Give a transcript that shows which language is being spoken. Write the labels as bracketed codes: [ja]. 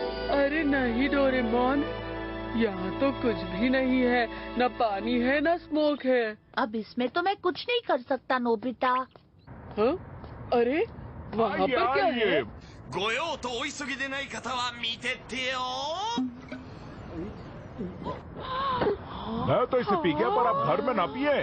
[hi] अरे नहीं डोरेमोन, यहाँ तो कुछ भी नहीं है, न पानी है न स्मोक है। अब इसमें तो मैं कुछ नहीं कर सकता नोबिता। हाँ? अरे वहाँ पर क्या है? [ja] ご用とお急ぎでない方は見てってよ。 [hi] मैं तो इसे पी गया, पर आप घर में ना पिए।